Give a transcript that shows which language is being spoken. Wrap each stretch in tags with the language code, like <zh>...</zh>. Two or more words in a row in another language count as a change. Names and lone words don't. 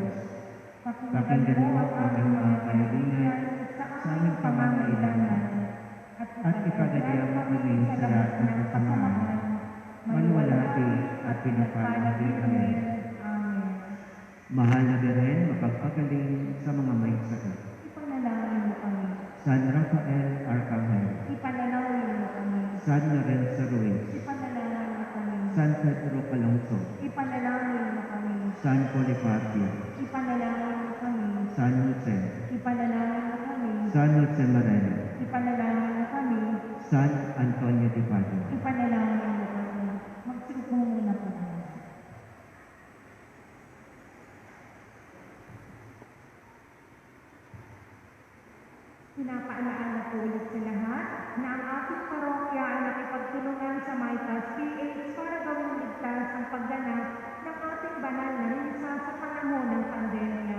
<tl>Pakinggan mo ang aming mga kahilingan sa aming pangangailangan at ipagdadya mo kami sa lahat ng kasamaan, maluwalhati at pinapalagi kami. Amen. Mahal na Birhen, mapagpagaling sa mga may sakit. Ipanalangin mo kami. San Rafael Arcangel, Ipanalangin mo kami. San Lorenzo Ruiz, Ipanalangin mo kami. San Pedro Calongso, Ipanalangin mo kami. San Policarpio, Ipanalangin mo kami. San Jose, Ipanalangin mo kami. San Jose Moreno, Ipanalangin mo kami. San Antonio de Padua. Ipanalangin mo kami. Magsiupo muna po tayo. Pinapaalaala po ulit sa lahat na ang ating parokya ay nakipagtulungan sa Micas PH para gawing ligtas ang pagganap ng ating banal na misa sa panahon ng pandemya.</tl>